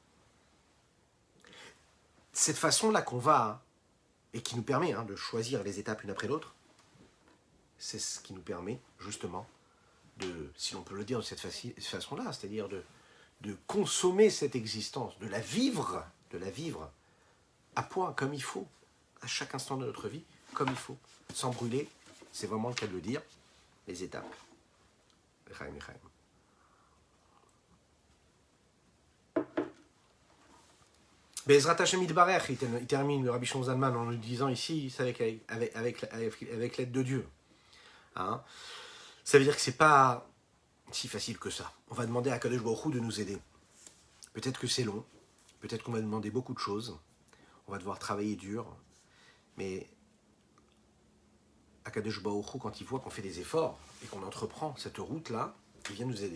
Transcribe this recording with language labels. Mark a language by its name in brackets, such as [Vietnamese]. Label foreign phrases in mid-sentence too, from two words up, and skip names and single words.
[French] Cette façon-là qu'on va, et qui nous permet de choisir les étapes l'une après l'autre, c'est ce qui nous permet justement de, si l'on peut le dire de cette façon-là, c'est-à-dire de consommer cette existence, de la vivre à point, comme il faut, à chaque instant de notre vie, comme il faut, sans brûler, c'est vraiment le cas de le dire, les étapes. [Hebrew] חיים, חיים. בעזרת השם יתברך, [French] il termine le Rabbi Shlomo Zalman en nous disant ici, c'est avec l'aide de Dieu. Hein, ça veut dire que c'est pas si facile que ça. On va demander à [Hebrew] קדוש ברוך הוא [French] de nous aider. Peut-être que c'est long, peut-être qu'on va demander beaucoup de choses, on va devoir travailler dur, mais [Hebrew] הקדוש ברוך הוא, [French] quand il voit qu'on fait des efforts et qu'on entreprend cette route-là, il vient nous aider.